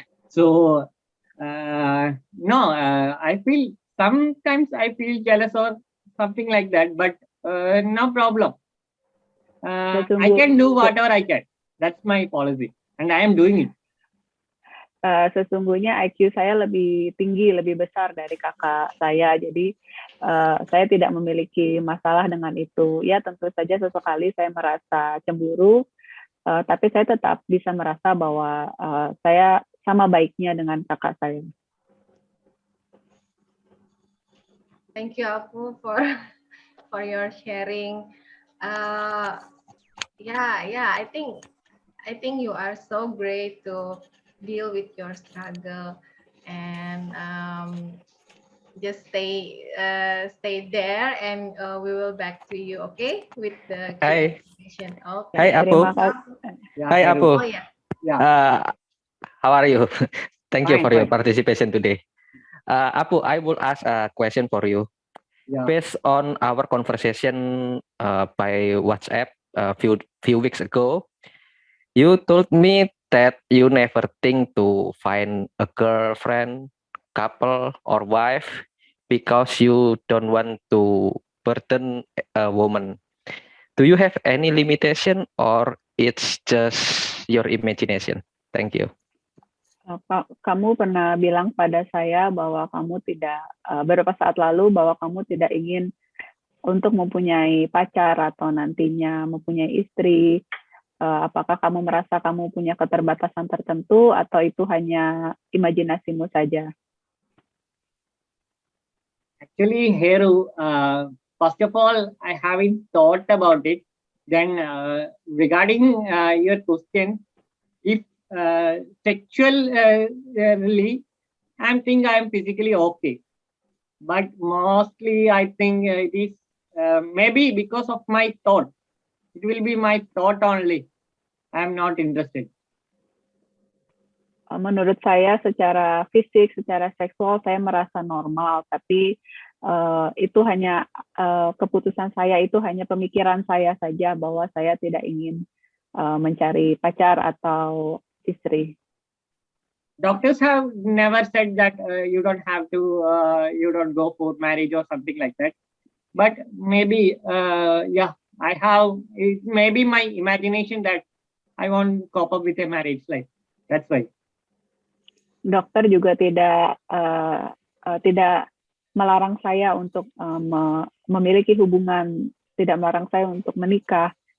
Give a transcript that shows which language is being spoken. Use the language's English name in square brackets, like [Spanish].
[English] So, no, I feel sometimes I feel jealous or something like that, but no problem. I can do whatever I can. That's my policy, and I am doing it. [Indonesian] Sesungguhnya IQ saya lebih tinggi, lebih besar dari kakak saya. Jadi saya tidak memiliki masalah dengan itu. Ya tentu saja sesekali saya merasa cemburu, tapi saya tetap bisa merasa bahwa saya sama baiknya dengan kakak saya. [English] Thank you, Appu, for your sharing. Yeah, I think you are so great to deal with your struggle, and just stay there, and we will back to you, okay, with the question. Okay. Hi, Appu. Hi, Appu. Oh, yeah. How are you? Thank you Fine, for your fine. participation today. Appu, I will ask a question for you. Yeah. Based on our conversation by WhatsApp a few weeks ago, you told me that you never think to find a girlfriend, couple, or wife because you don't want to burden a woman. Do you have any limitation or it's just your imagination? Thank you. [Indonesian] Kamu pernah bilang pada saya bahwa kamu tidak, beberapa saat lalu bahwa kamu tidak ingin untuk mempunyai pacar atau nantinya mempunyai istri. Apakah kamu merasa kamu punya keterbatasan tertentu atau itu hanya imajinasimu saja? [English] Actually, Heru, first of all, I haven't thought about it. Then regarding your question, if sexually, I think I am physically okay. But mostly I think it is maybe because of my thought. It will be my thought only. I am not interested. [Indonesian] Menurut saya secara fisik, secara seksual saya merasa normal, tapi itu hanya keputusan saya, itu hanya pemikiran saya saja bahwa saya tidak ingin mencari pacar atau istri. [English] Doctors have never said that you don't have to, you don't go for marriage or something like that. But maybe, yeah, I have, it may be my imagination that I won't cope up with a marriage life. That's why. [Indonesian] Dokter juga tidak melarang saya untuk memiliki hubungan, tidak melarang saya untuk menikah.